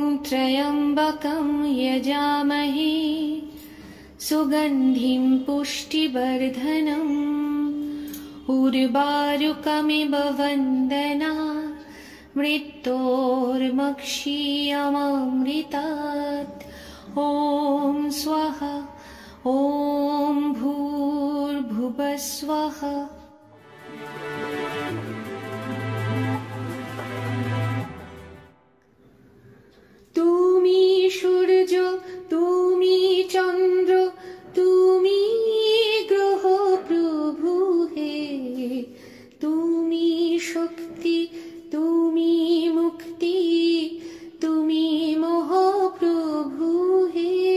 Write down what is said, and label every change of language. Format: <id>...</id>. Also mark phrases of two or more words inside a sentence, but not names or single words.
<sa>त्र्यम्बकं यजामहे सुगन्धिं पुष्टिवर्धनम् उर्वारुकमिव वन्दनात् मृत्योर्मक्षीयमामृतात्। ॐ स्वाहा ॐ भूर्भुवः स्वः।</sa> <bn>তুমি সূর্য তুমি চন্দ্র তুমি গ্রহ প্রভু হে, তুমি শক্তি তুমি মুক্তি তুমি মহাপ্রভু হে।</bn>